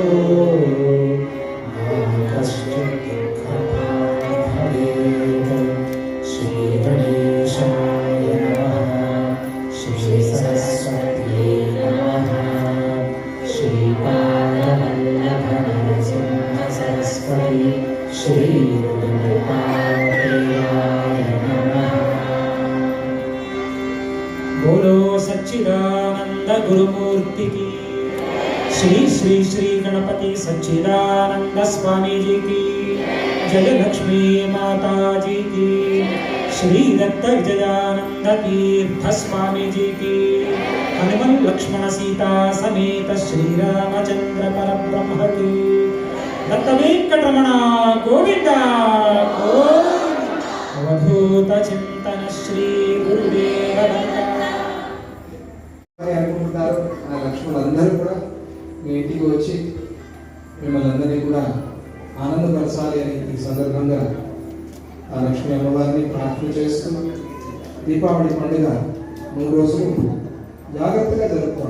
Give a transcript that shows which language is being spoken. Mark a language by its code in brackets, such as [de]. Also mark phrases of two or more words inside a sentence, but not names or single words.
[sa] मा कश्चित् दुःखभाग् भवेत् श्रीगणेशाय नमः श्रीसरस्वत्यै नमः श्रीपादवल्लभनरसिंहसरस्वती श्रीगुरुपादेयाय नमः। [hi] बोलो सच्चिदानंद गुरुमूर्ति की श्री श्री श्री गणपति सच्चिदानंद स्वामी जी की जय लक्ष्मी माता जी की श्री दत्त विजयानंद तीर्थ स्वामी जी की हनुमन लक्ष्मण सीता समेत श्री रामचंद्र परब्रह्म की दत्त वेंकटरमण गोविंदा अवधूत चिंतन श्री गुरुदेव दत्त [te] అనుకుంటున్నారు ఆ లక్ష్మణులందరూ కూడా మీ ఇంటికి వచ్చి మిమ్మల్ని అందరినీ కూడా ఆనందపరచాలి అని ఈ సందర్భంగా ఆ లక్ష్మీ అమ్మవారిని ప్రార్థన చేస్తూ దీపావళి పండుగ 3 రోజులు జాగ్రత్తగా జరుపుకోండి.